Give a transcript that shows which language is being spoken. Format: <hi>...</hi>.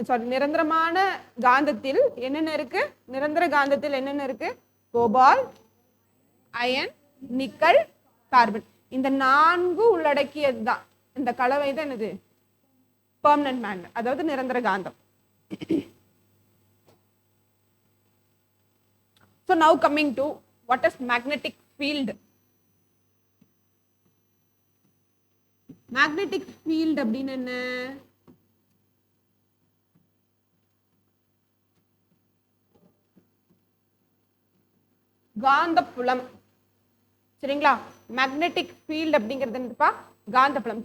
<ta>நிரந்தரமான காந்தத்தில் என்னென்ன இருக்கு? நிரந்தர காந்தத்தில் என்னென்ன இருக்கு? Cobalt, iron, nickel, carbon. இந்த 4 உள்ளடக்கியது தான் இந்த கலவை தான் என்னது பெர்மனன்ட் மேக்னெட், அதாவது நிரந்தர காந்தம்.</ta> <en>So now coming to what is magnetic field.</en> <ta>Magnetic field அப்படின்னா என்ன? காந்தப்புலம். சரிங்களா? மேக்னெட்டிக் ஃபீல்ட் அப்படிங்கிறது என்னப்பா? காந்தப்புலம்.</ta>